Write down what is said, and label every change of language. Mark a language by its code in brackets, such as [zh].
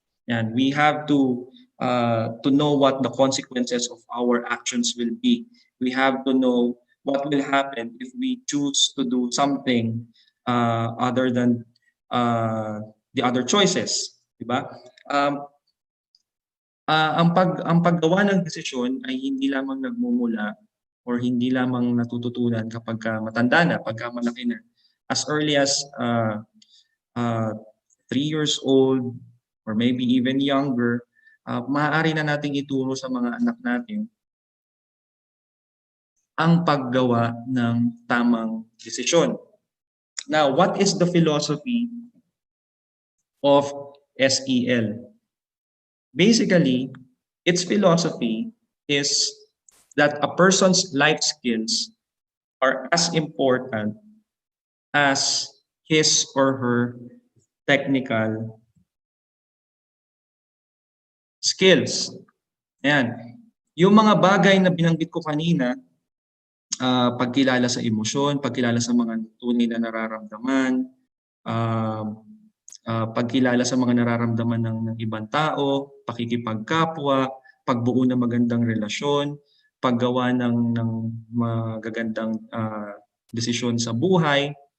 [en] And we have to know what the consequences of our actions will be. We have to know what will happen if we choose to do something other than the other choices, [tl] di ba? Ang paggawa ng desisyon ay hindi lamang nagmumula or hindi lamang natututunan kapag matanda na, pagka malaki na. [en] As early as 3 years old or maybe even younger, [tl] maaari na nating ituro sa mga anak natin ang paggawa ng tamang desisyon. [en] Now, what is the philosophy of SEL? Basically, its philosophy is that a person's life skills are as important as his or her technical skills. [tl] Ayan. Yung mga bagay na binanggit ko kanina, pagkilala sa emosyon, pagkilala sa mga tunay na nararamdaman, uh, pagkilala sa mga nararamdaman ng ibang tao, pakikipagkapwa, pagbuo ng magandang relasyon, paggawa ng magagandang desisyon sa buhay.